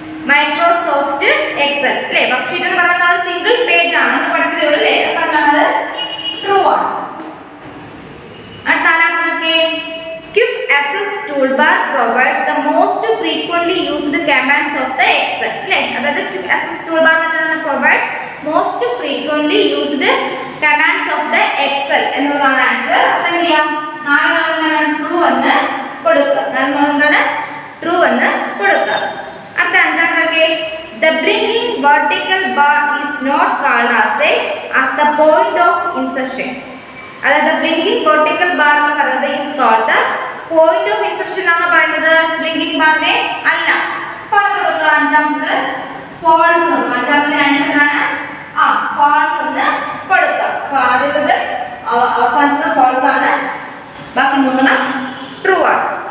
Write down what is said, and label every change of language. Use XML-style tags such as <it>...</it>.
<ml>Microsoft Excel അല്ലേ worksheet എന്ന് പറയുന്നത് ഒരു സിംഗിൾ പേജ് ആണ് നമ്മൾ പഠിച്ചതേ ഉള്ളൂ അല്ലേ അപ്പോൾ എന്താണ് ട്രൂ ആണ് അടുത്ത നാലാമത്തെ</ml> <en>Quick Access Toolbar provides the most frequently used commands of the Excel.</en> <ml>അല്ലേ അതായത് Quick Access Toolbar എന്ന്</ml> <en>provide most frequently used commands of the Excel</en> <ml>എന്നുള്ളതാണ് ആൻസർ. അപ്പോൾ എന്ത് ചെയ്യാം നാലെണ്ണം ട്രൂ എന്ന് കൊടുക്കുക നാലെണ്ണം ട്രൂ എന്ന് കൊടുക്കുക അടുത്ത അഞ്ചാമത്തെ</ml> <en>The blinking vertical bar is not called as the point of insertion.</en> <ml>അതായത് ബ്ലിങ്കിങ് വെർട്ടിക്കൽ ബാർ എന്ന് പറയുന്നത്</ml> <en>is called the point of insertion</en> <ml>ആണ് പറയുന്നത്. ബ്ലിങ്കിങ് ബാറിനെ അല്ല. പറഞ്ഞു കൊടുക്കുക. അഞ്ചാമത് ഫോൾസ് കൊടുക്കുക. അഞ്ചാമത്തെ ആൻസർ എന്താണ്? ഫോൾസ് എന്ന് കൊടുക്കുക. അപ്പോൾ ആദ്യത്തത് അവസാനത്തത് ഫോൾസ് ആണ്, ബാക്കി മൂന്നെണ്ണം ട്രൂ ആണ്.</ml>